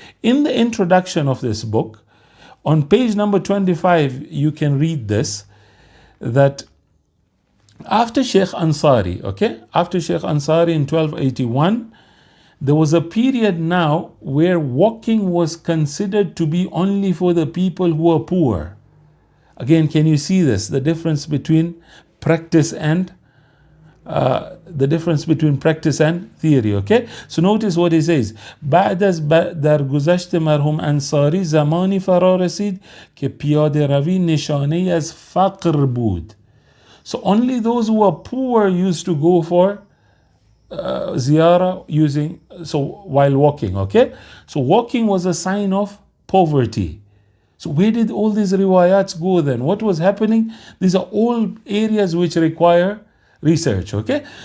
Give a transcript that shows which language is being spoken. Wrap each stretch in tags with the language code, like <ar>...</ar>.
<en>In the introduction of this book, on page number 25, you can read this, that after Sheikh Ansari, okay, after Sheikh Ansari in 1281, there was a period now where walking was considered to be only for the people who are poor. Again, can you see this? The difference between practice and theory, okay? So notice what he says.</en> <fa>بعد از در گذشت مرحوم انصاری زمانی فرا رسید که پیاده روی نشانه از فقر بود.</fa> <en>So only those who are poor used to go for ziyarah while walking, okay? So walking was a sign of poverty. So where did all these riwayats go then? What was happening? These are all areas which require research, okay?</en>